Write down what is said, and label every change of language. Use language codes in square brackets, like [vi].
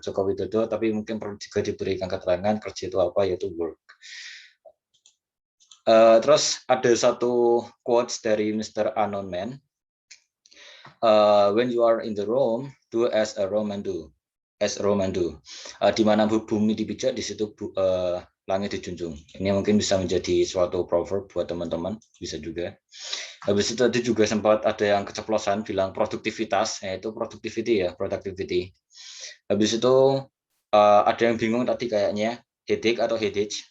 [id] Joko Widodo, tapi mungkin perlu juga diberikan keterangan kerja itu apa, yaitu work. Terus ada satu quotes dari Mr. [en] Unknown Man. When you are in the Rome, do as a Roman do. [id] Di mana bumi dipijak, di situ langit dijunjung. Ini mungkin bisa menjadi suatu proverb buat teman-teman, bisa juga. Habis itu tadi juga sempat ada yang keceplosan bilang produktivitas, yaitu productivity. Habis itu ada yang bingung tadi kayaknya headache atau headache.